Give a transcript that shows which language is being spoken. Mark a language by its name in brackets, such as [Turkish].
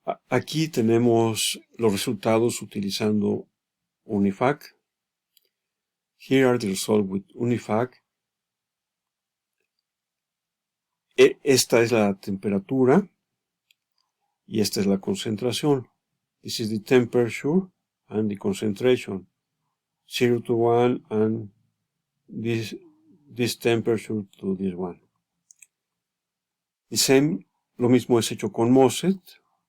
[Spanish] Aquí tenemos los resultados utilizando Unifac. [English] Here are the results with Unifac. [Spanish] Esta es la temperatura y esta es la concentración. [English] This is the temperature and the concentration. 0 to 1 and this temperature to this one. The same, [Spanish] lo mismo es hecho con MOSET.